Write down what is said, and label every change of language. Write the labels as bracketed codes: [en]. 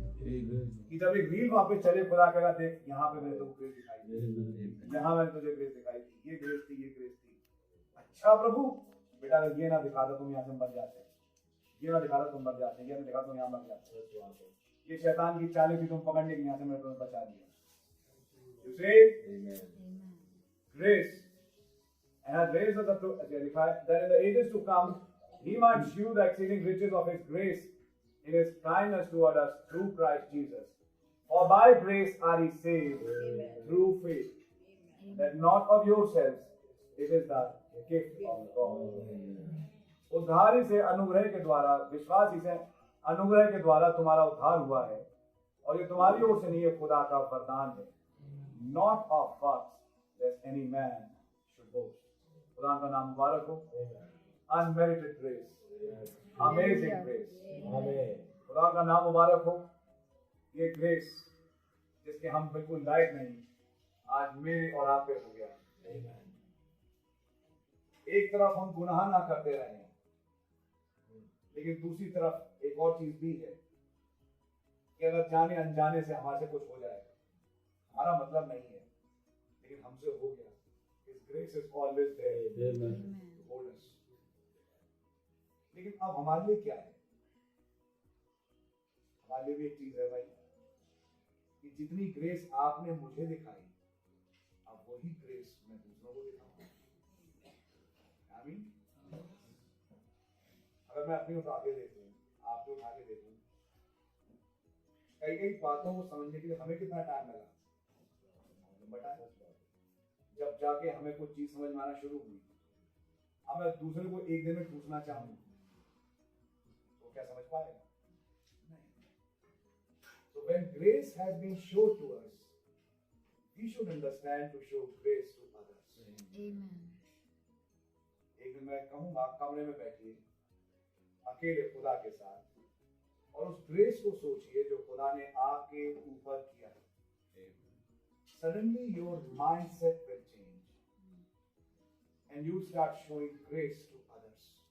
[hi] कि जब एक रील वहां पे चले, खुदा कहेगा देख यहाँ पे मैंने तुमको ग्रेस दिखाई दी, यहाँ मैंने तुझे ग्रेस दिखाई दी, ये ग्रेस थी, ये ग्रेस थी। अच्छा प्रभु बेटा अगर ये ना दिखाता तुम यहाँ से मर जाते, ये ना दिखाता तुम मर जाते, ये ना दिखाता तुम यहाँ मर जाते। ये शैतान की चालें थी तुम पकड़ने की, यहाँ से मैंने तुम्हें बचा दिया। [en] You say grace. And as grace was that in the ages to come, he might shew the exceeding riches of his grace in his kindness toward us through Christ Jesus. For by grace are ye saved through faith, that not of yourselves, it is the gift of God. [hi] उद्धार से अनुग्रह के द्वारा, विश्वास से अनुग्रह के द्वारा तुम्हारा उद्धार हुआ है, और ये तुम्हारी ओर से नहीं है, खुदा का वरदान है। [en] Not of works, lest any man should boast. [hi] खुदा का नाम मुबारक हो। [en] Unmerited grace, amazing grace. [hi] खुदा का नाम मुबारक हो। ये ग्रेस जिसके हम बिल्कुल लायक नहीं, आज मेरे और आपके हो गया। एक तरफ हम गुनाह ना करते रहे, लेकिन दूसरी तरफ एक और चीज भी है कि अगर जाने अनजाने से हमारे से कुछ हो जाए, हमारा मतलब नहीं है, लेकिन हमसे हो गया। [en] His grace is always there to hold us. [hi] लेकिन अब हमारे लिए क्या है? हमारे लिए भी एक चीज है भाई, कि जितनी ग्रेस आपने मुझे दिखाई, अब वही ग्रेस मैं दूसरों को दिखाऊंगा। आमीन। अगर मैं अपनी उठा के देखूं, आपको उठा के देखूं, कई कई बातों को समझने के लिए हमें कितना टाइम लगा, बताएं। जब जाके हमें कुछ चीज समझ में आना शुरू हुई, अब मैं दूसरे को एक दिन में पूछना चाहूँ तो क्या समझ पाएगा? नहीं। [en] So when grace has been shown to us, we should understand to show grace to others. Amen. [hi] एक दिन मैं कहूँगा, कमरे में बैठिए अकेले खुदा के साथ, और उस ग्रेस को सोचिए जो खुदा ने आपके ऊपर किया है। [en] Suddenly your mindset will change and you start showing grace to others.